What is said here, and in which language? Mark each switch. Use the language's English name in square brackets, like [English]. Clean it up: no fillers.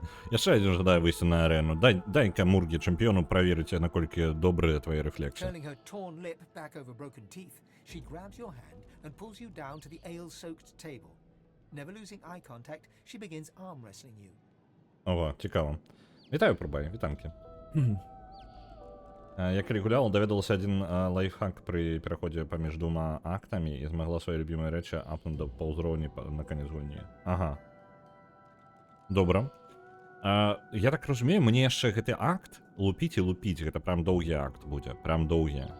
[Belarusian] Яшчэ адзін жадае выйсці на арэну. Дай-ка Мургі чэмпіёну праверыць, наколькі добрыя твае рэфлексы. [English] Turning her torn lip back over broken teeth, she grabs your hand and pulls you down to the ale-soaked table. Never losing eye contact, she begins arm wrestling you. [Belarusian] Ого, цікаво. Вітаю, Прубай, вітанкі. Я калі гулял, даведалася адзін лайфхак пры пераходзе паміж двума актамі і змагла свае любімыя рэчы апнуць да паўзроўні на канец гульні. Ага. Добра. Я так разумею, мне яшчэ гэты акт лупіць і лупіць, гэта прям доўгі акт будзе, прям доўгі.